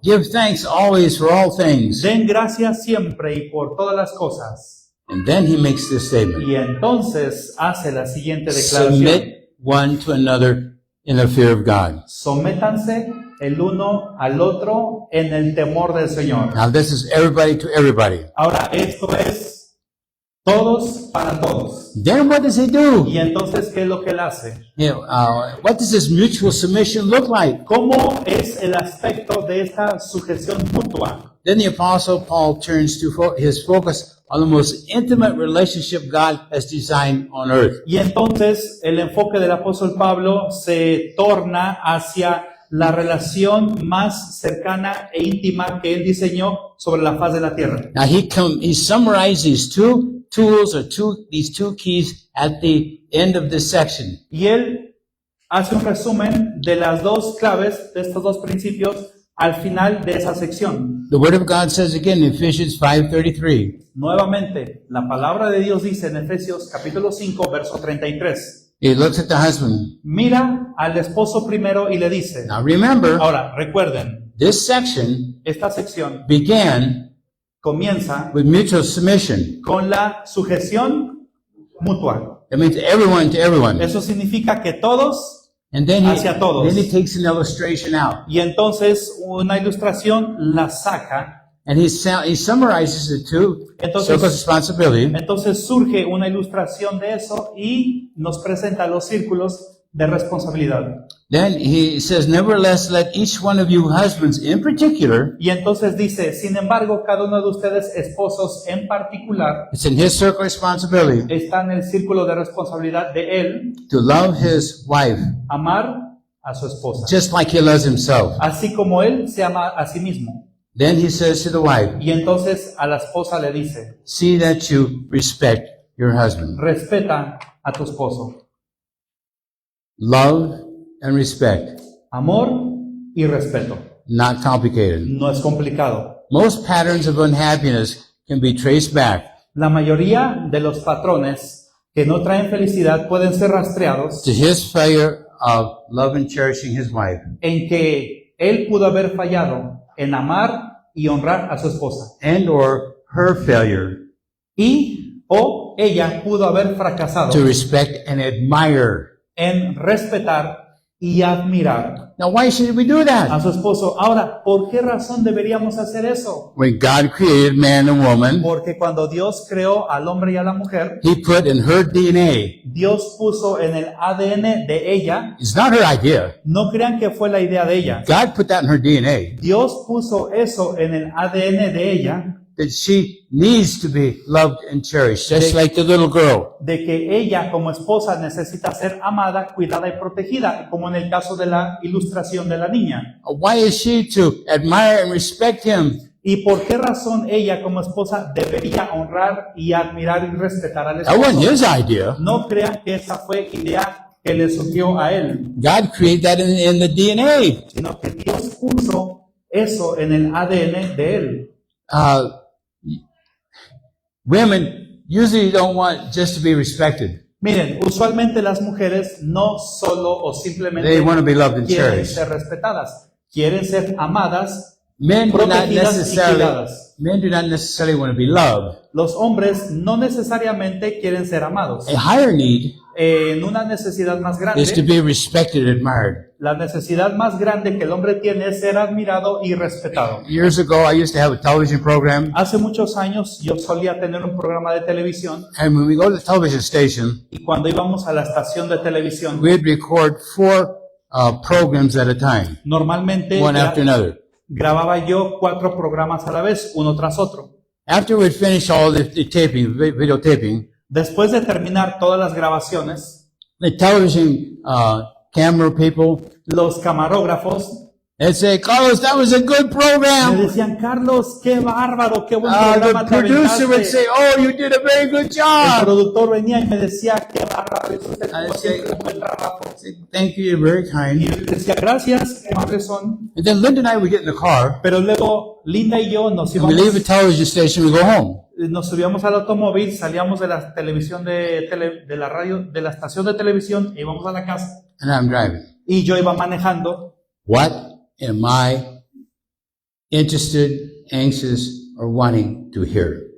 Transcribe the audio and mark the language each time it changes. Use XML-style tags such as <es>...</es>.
<en>Give thanks always for all things.</en> <es>Den gracias siempre y por todas las cosas.</es> <en>And then he makes this statement.</en> <es>Y entonces hace la siguiente declaración.</es> <en>Submit one to another in the fear of God.</en> <es>Sométanse el uno al otro en el temor del Señor.</es> <en>Now this is everybody to everybody.</en> <es>Ahora, esto es todos para todos.</es> <en>Then what does he do?</en> <es>Y entonces, ¿qué es lo que Él hace?</es> <en>What does this mutual submission look like?</en> <es>¿Cómo es el aspecto de esta sujeción mutua?</es> <en>Then the Apostle Paul turns to his focus on the most intimate relationship God has designed on earth.</en> <es>Y entonces el enfoque del apóstol Pablo se torna hacia la relación más cercana e íntima que él diseñó sobre la faz de la tierra.</es> <en>Now he summarized these two tools or these two keys at the end of this section.</en> <es>Y él hace un resumen de las dos claves, de estos dos principios, al final de esa sección.</es> <en>The Word of God says again in Ephesians 5:33.</en> <es>Nuevamente, la palabra de Dios dice en Efesios capítulo 5, verso 33.</es> <en>He looks at the husband.</en> <es>Mira al esposo primero y le dice.</es> <en>Now remember,</en> <es>Ahora, recuerden,</es> <en>this section</en> <es>esta sección</es> <en>began</en> <es>comienza</es> <en>with mutual submission.</en> <es>con la sujeción mutua.</es> <en>That means everyone to everyone.</en> <es>Eso significa que todos,</es> <en>And then</en> <es>hacia todos.</es> <en>then he takes an illustration out.</en> <es>y entonces una ilustración la saca.</es> <en>And he summarizes the two</en> <es>Entonces-</es> <en>circles of responsibility.</en> <es>Entonces surge una ilustración de eso y nos presenta los círculos de responsabilidad.</es> <en>Then he says, nevertheless, let each one of you husbands in particular,</en> <es>Y entonces dice, sin embargo, cada uno de ustedes, esposos en particular,</es> <en>it's in his circle of responsibility,</en> <es>está en el círculo de responsabilidad de él,</es> <en>to love his wife</en> <es>amar a su esposa,</es> <en>just like he loves himself.</en> <es>así como él se ama a sí mismo.</es> <en>Then he says to the wife,</en> <es>Y entonces a la esposa le dice,</es> <en>see that you respect your husband.</en> <es>respeta a tu esposo.</es> <en>Love and respect,</en> <es>Amor y respeto.</es> <en>not complicated.</en> <es>No es complicado.</es> <en>Most patterns of unhappiness can be traced back</en> <es>La mayoría de los patrones que no traen felicidad pueden ser rastreados</es> <en>to his failure of love and cherishing his wife.</en> <es>en que él pudo haber fallado en amar y honrar a su esposa.</es> <en>And or her failure</en> <es>Y o ella pudo haber fracasado</es> <en>to respect and admire.</en> <es>en respetar y admirar</es> <en>Now, why should we do</en> <es>a</es> <en>that?</en> <es>su esposo. Ahora, ¿por qué razón deberíamos hacer eso?</es> <en>When God created man and woman,</en> <es>Porque cuando Dios creó al hombre y a la mujer,</es> <en>he put in her DNA.</en> <es>Dios puso en el ADN de ella,</es> <en>It's not her idea.</en> <es>no crean que fue la idea de ella,</es> <en>God put that in her DNA.</en> <es>Dios puso eso en el ADN de ella</es> <en>that she needs to be loved and cherished, just like the little girl.</en> <es>de que ella como esposa necesita ser amada, cuidada y protegida, como en el caso de la ilustración de la niña.</es> <en>Why is she to admire and respect him?</en> <es>¿Y por qué razón ella como esposa debería honrar y admirar y respetar al</es> <en>That wasn't</en> <es>esposo?</es> <en>his idea.</en> <es>No crean que esa fue idea que le surgió a él,</es> <en>God created that in the DNA.</en> <es>sino que Dios puso eso en el ADN de él.</es> <en>Women usually don't want just to be respected.</en> <es>Miren, usualmente las mujeres no solo o simplemente</es> <en>They want to be loved and</en> <es>quieren</es> <en>cherished.</en> <es>ser respetadas, quieren ser amadas.</es> <en>Men do not</en> <es>Protegidas y</es> <en>necessarily</en> <es>cuidadas.</es> <en>want to be loved.</en> <es>Los hombres no necesariamente quieren ser amados.</es> <en>A higher need</en> <es>En una necesidad más</es> <en>is to</en> <es>grande,</es> <en>be respected and admired.</en> <es>la necesidad más grande que el hombre tiene es ser admirado y respetado.</es> <en>Years ago, I used to have a television program,</en> <es>Hace muchos años yo solía tener un programa de televisión</es> <en>and when we go to the television station,</en> <es>y cuando íbamos a la estación de televisión,</es> <en>we'd record 4 programs at a time,</en> <es>normalmente</es> <en>one after another.</en> <es>grababa yo 4 programas a la vez, uno tras otro.</es> <en>After we'd finished all the taping, videotaping,</en> <es>Después de terminar todas las grabaciones,</es> <en>the television camera people,</en> <es>los camarógrafos</es> <en>they'd say, Carlos, that was a good</en> <es>me</es> <en>program.</en> <es>decían, Carlos, qué bárbaro, qué buen</es> <en>The</en> <es>programa te</es> <en>producer would say,</en> <es>aventaste.</es> <en>oh, you did a very good</en> <es>El</es> <en>job.</en> <es>productor venía y me decía, qué bárbaro, hizo usted</es> <en>I</en> <es>como</es> <en>say,</en> <es>siempre un buen trabajo.</es> <en>thank you, you're very</en> <es>Y</es> <en>kind.</en> <es>yo le decía, gracias, qué amables son.</es> <en>And then Linda and I would get in the car,</en> <es>Pero luego Linda y yo nos</es> <en>and we leave the</en> <es>íbamos,</es> <en>television station, we go home.</en> <es>nos subíamos al automóvil, salíamos de la televisión de la radio, de la estación de televisión e íbamos a la casa.</es> <en>And I'm driving.</en> <es>Y yo iba manejando.</es> <en>What am I interested, anxious, or wanting to hear?</en>